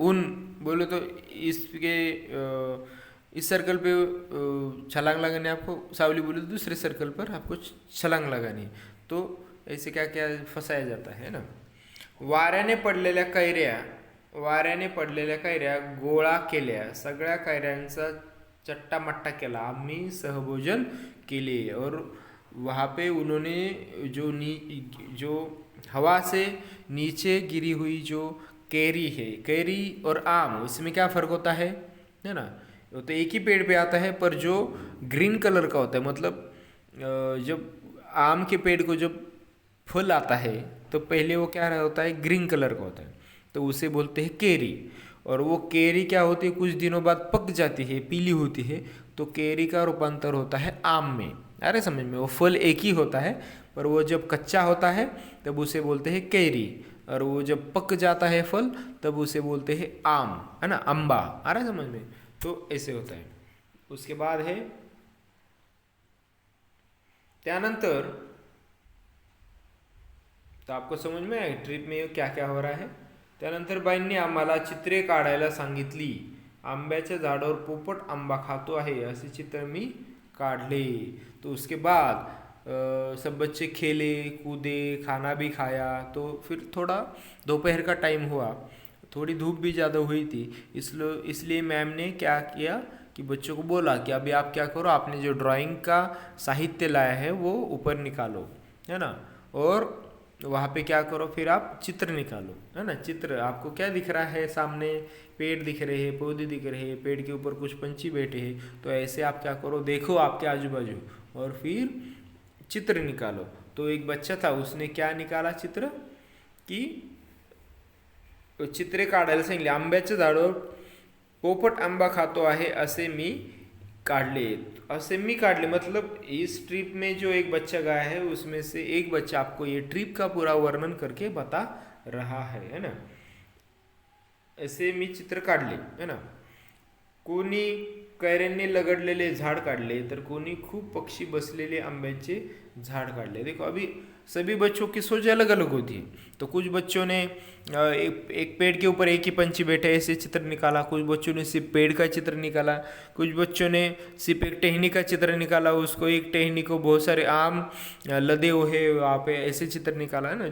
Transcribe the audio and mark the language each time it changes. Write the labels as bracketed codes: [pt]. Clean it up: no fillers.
[hi] ऊन बोलो तो इस सर्कल पे छलांग लगानी, आपको सावली बोले तो दूसरे सर्कल पर आपको छलांग लगानी। तो ऐसे क्या क्या फंसाया जाता है ना। [mr] वाऱ्याने पडलेल्या कैऱ्या गोळा केल्या, सगळ्या कैऱ्यांचा चट्टामट्टा केला, आम्ही सहभोजन केले। [hi] और वहाँ पे उन्होंने जो हवा से नीचे गिरी हुई जो कैरी है, कैरी और आम, इसमें क्या फ़र्क होता है ना। वो तो एक ही पेड़ पे आता है, पर जो ग्रीन कलर का होता है, मतलब जब आम के पेड़ को जब फल आता है तो पहले वो क्या होता है, ग्रीन कलर का होता है, तो उसे बोलते हैं केरी। और वो केरी क्या होती है, कुछ दिनों बाद पक जाती है, पीली होती है, तो केरी का रूपांतर होता है आम में। अरे समझ में, वो फल एक ही होता है पर वो जब कच्चा होता है तब उसे बोलते हैं केरी। और वो जब पक जाता है फल तब उसे बोलते हैं आम, है ना, अम्बा। आ रहा है समझ में? तो ऐसे होता है। उसके बाद है [mr] त्यानंतर, तर [hi] आपको [mr] समज में आहे [hi] ट्रिप में क्या क्या हो रहा है। [mr] त्यानंतर बाईंनी आम्हाला चित्रे काढायला सांगितली। आंब्याच्या झाडावर पोपट आंबा खातो आहे असे चित्र मी काढले। [hi] तो उसके बाद सब बच्चे खेले कूदे, खाना भी खाया। तो फिर थोड़ा दोपहर का टाइम हुआ, थोड़ी धूप भी ज़्यादा हुई थी, इसलिए मैम ने क्या किया कि बच्चों को बोला कि अभी आप क्या करो, आपने जो ड्राइंग का साहित्य लाया है वो ऊपर निकालो, है ना, और वहाँ पे क्या करो, फिर आप चित्र निकालो, है ना। चित्र आपको क्या दिख रहा है सामने, पेड़ दिख रहे हैं, पौधे दिख रहे हैं, पेड़ के ऊपर कुछ पंछी बैठे हैं। तो ऐसे आप क्या करो, देखो आपके आजू बाजू और फिर चित्र निकालो। तो एक बच्चा था, उसने क्या निकाला चित्र की [mr] चित्रे काढायला सांगितले। आंब्याच्या झाडावर पोपट आंबा खातो आहे असे मी काढले। असे मी काढले [hi] मतलब इस ट्रिप में जो एक बच्चा गया है उसमें से एक बच्चा आपको ये ट्रिप का पूरा वर्णन करके बता रहा है ना। [mr] ऐसे मी चित्र काढले, [hi] है ना। [mr] कोणी कैऱ्यांनी लगडलेले झाड काढले, तर कोणी खूप पक्षी बसलेले आंब्याचे झाड काढले। [hi] देखो अभी सभी बच्चों की सोच अलग अलग होती है। तो कुछ बच्चों ने एक पेड़ के ऊपर एक ही पंछी बैठे ऐसे चित्र निकाला, कुछ बच्चों ने सिर्फ पेड़ का चित्र निकाला, कुछ बच्चों ने सिर्फ एक टहनी का चित्र निकाला, उसको एक टहनी को बहुत सारे आम लदे हुए वहाँ पे ऐसे चित्र निकाला, है ना।